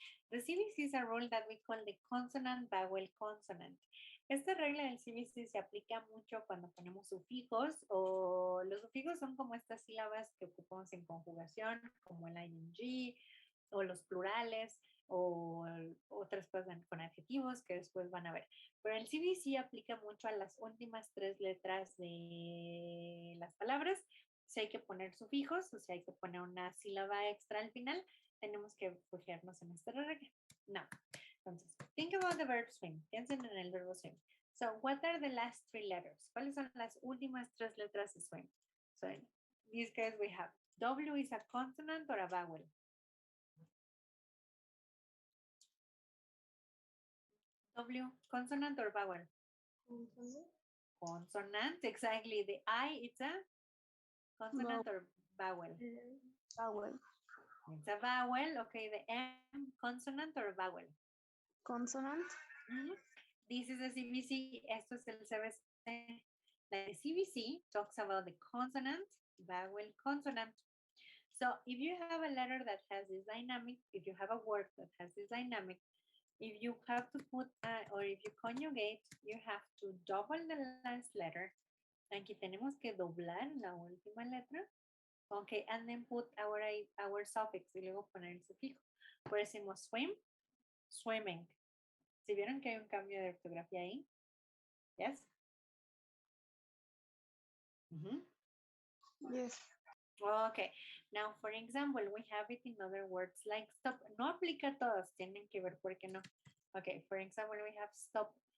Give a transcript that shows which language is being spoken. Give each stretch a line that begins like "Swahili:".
English: The CVC is a rule that we call the consonant vowel consonant.
Spanish: Esta regla del CVC se aplica mucho cuando ponemos sufijos o los sufijos son como estas sílabas que ocupamos en conjugación, como el ing o los plurales o otras cosas con adjetivos que después van a ver. Pero el CVC aplica mucho a las últimas 3 letras de las palabras. Si hay que poner sufijos o si hay que poner una sílaba extra al final, tenemos que fijarnos en esta regla.
English: Now, entonces, think about the verb swim.
Spanish: Piensen en el verbo swim.
English: So, what are the last 3 letters?
Spanish: ¿Cuáles son las últimas 3 letras de swim?
English: So, in this case, we have W is a consonant or a vowel? W, consonant or vowel? Consonant, exactly. The I, it's a consonant or vowel? Vowel. It's a vowel. Okay, the M, consonant or vowel? Consonant. This is a CVC.
Spanish: Esto es el CVC.
English: The CVC talks about the consonant, vowel, consonant. So if you have a letter that has this dynamic, if you have a word that has this dynamic, if you have to put, or if you conjugate, you have to double the last letter.
Spanish: Aquí tenemos que doblar la última letra. Okay,
English: and then put our suffix
Spanish: y luego poner el sufijo. Por eso decimos swim, swimming. ¿Sí vieron que hay un cambio de ortografía ahí?
English: Yes? Yes. Okay, now for example, we have it in other words like stop.
Spanish: No aplica a todos, tienen que ver por qué no.
English: Okay, for example, we have stop.